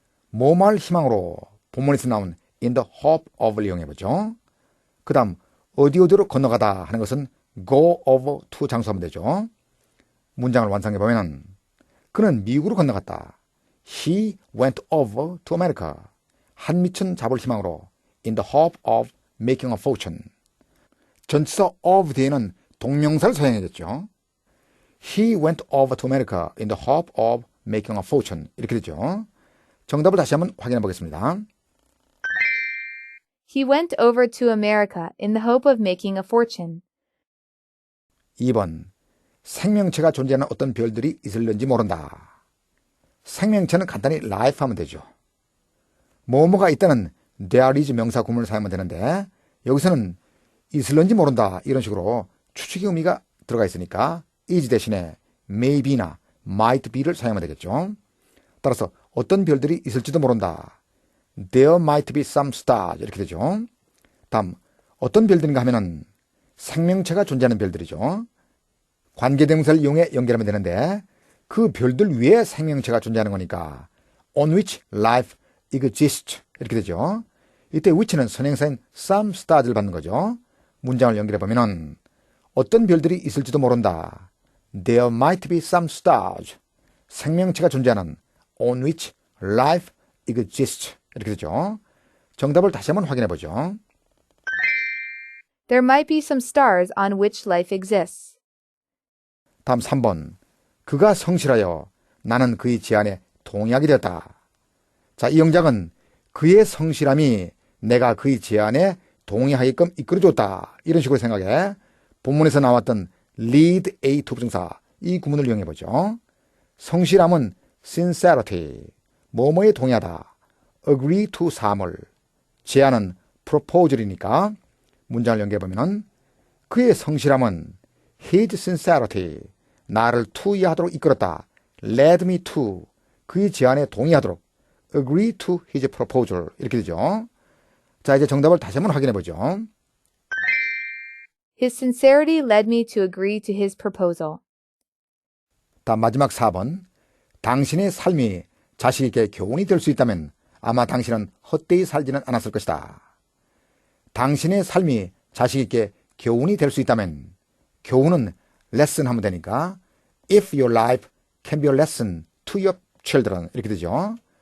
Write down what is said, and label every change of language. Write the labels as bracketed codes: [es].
[ko] 뭐뭐할 희망으로 본문에서 나온 in the hope of를 이용해보죠. 그 다음 어디로 건너가다 하는 것은 go over to 장수하면 되죠. 문장을 완성해보면 그는 미국으로 건너갔다. [en] He went over to America. [ko] 한미천 잡을 희망으로 [en] in the hope of making a fortune. [ko] 전치사 of 뒤에는 동명사를 사용해야겠죠. [en] He went over to America in the hope of making a fortune. [ko] 이렇게 되죠. 정답을 다시 한번 확인해 보겠습니다. [en] He went over to America in the hope of making a fortune. [ko] 2번 생명체가 존재하는 어떤 별들이 있을는지 모른다. 생명체는 간단히 life 하면 되죠. 뭐뭐가 있다는 there is 명사 구문을 사용하면 되는데 여기서는 있을는지 모른다 이런 식으로 추측의 의미가 들어가 있으니까 is 대신에 maybe나 might be를 사용하면 되겠죠. 따라서 어떤 별들이 있을지도 모른다. [en] There might be some stars 이렇게 되죠. [ko] 다음 어떤 별들인가 하면은 생명체가 존재하는 별들이죠. 관계대명사를 이용해 연결하면 되는데 그 별들 위에 생명체가 존재하는 거니까 [en] on which life exists [ko] 이렇게 되죠. 이때 which는 선행사인 some stars를 받는 거죠. 문장을 연결해 보면은 어떤 별들이 있을지도 모른다. [en] There might be some stars. [ko] 생명체가 존재하는 [en] on which life exists [ko] 이렇게 되죠. 정답을 다시 한번 확인해 보죠. [en] There might be some stars on which life exists. [ko] 다음 3번. 그가 성실하여 나는 그의 제안에 동의하게 되었다. 자, 이 영작은 그의 성실함이 내가 그의 제안에 동의하게끔 이끌어줬다. 이런 식으로 생각해 본문에서 나왔던 lead A to 부정사 이 구문을 이용해 보죠. 성실함은 sincerity, 뭐뭐에 동의하다. agree to 사물, 제안은 proposal이니까 문장을 연결해 보면 그의 성실함은 his sincerity, 나를 to하도록 이끌었다. led me to, 그의 제안에 동의하도록 [en] agree to his proposal [ko] 이렇게 되죠. 자, 이제 정답을 다시 한번 확인해 보죠. [en] His sincerity led me to agree to his proposal. [ko] 다음 마지막 4번. 당신의 삶이 자식에게 교훈이 될 수 있다면 아마 당신은 헛되이 살지는 않았을 것이다. 당신의 삶이 자식에게 교훈이 될 수 있다면 교훈은 lesson 하면 되니까 [en] if your life can be a lesson to your children [ko] 이렇게 되죠.